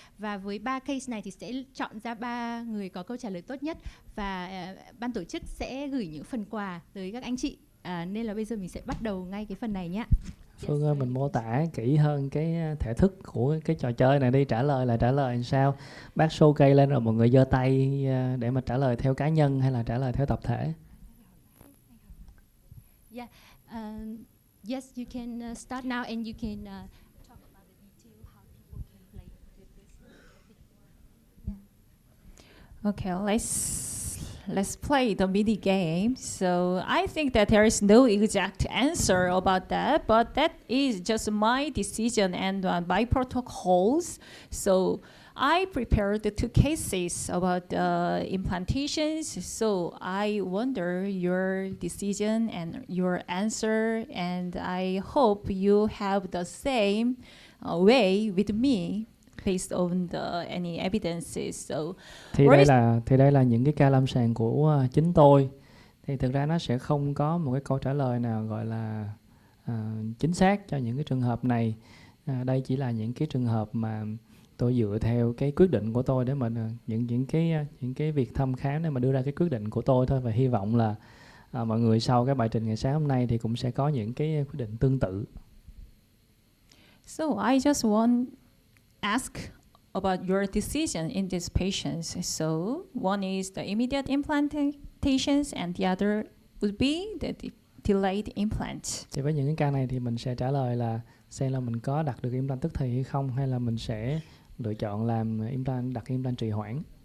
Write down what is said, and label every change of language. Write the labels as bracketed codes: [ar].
[vi] Và với 3 case này thì sẽ chọn ra 3 người có câu trả lời tốt nhất và ban tổ chức sẽ gửi những phần quà tới các anh chị. Nên là bây giờ mình sẽ bắt đầu ngay cái phần này nhé. Phương ơi, mình mô tả kỹ hơn cái thể thức của cái trò chơi này đi, trả lời làm sao? Bác show cây lên rồi mọi người giơ tay để mà trả lời theo cá nhân hay là trả lời theo tập thể? [en] Yeah. Yes, you can start now and you can talk about the detail how people can play with this. Okay, let's play the mini game. So I think that there is no exact answer about that, but that is just my decision and my protocols. So I prepared the 2 cases about implantations. So I wonder your decision and your answer, and I hope you have the same way with me based on any evidences. So [vi] Thì đây là những cái ca lâm sàng của chính tôi. Thì thực ra nó sẽ không có một cái câu trả lời nào gọi là chính xác cho những cái trường hợp này. Đây chỉ là những cái trường hợp mà tôi dựa theo cái quyết định của tôi để mà những cái việc thăm khám để mà đưa ra cái quyết định của tôi thôi, và hy vọng là mọi người sau cái bài trình ngày sáng hôm nay thì cũng sẽ có những cái quyết định tương tự. [en] So I just want ask about your decision in these patients. So one is the immediate implantations and the other would be the delayed implant. [vi] Thì với những cái ca này thì mình sẽ trả lời là xem là mình có đặt được implant tức thì hay không, hay là mình sẽ lựa chọn làm đặt implant trì hoãn.